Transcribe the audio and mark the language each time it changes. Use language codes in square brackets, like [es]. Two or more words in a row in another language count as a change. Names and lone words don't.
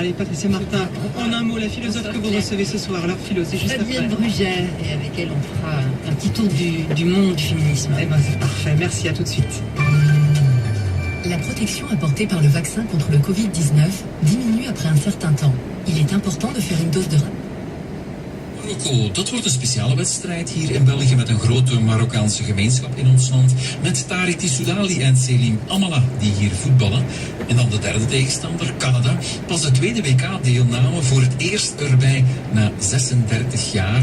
[fr] Allez, Patricia Martin, en un mot, la philosophe que vous recevez ce soir, leur philo, c'est juste Fabienne après. Brugère, et avec elle, on fera un petit tour du monde du féminisme. Eh ben, c'est parfait. Merci, à tout de suite. La protection apportée par le vaccin contre le Covid-19 diminue après un certain temps. Il est important de faire une dose de [nl] Marokko, dat wordt een speciale wedstrijd hier in België met een grote Marokkaanse gemeenschap in ons land. Met Tariq Tissoudali en Selim Amala die hier voetballen. En dan de derde tegenstander, Canada. Pas de tweede WK-deelname voor het eerst erbij na 36 jaar.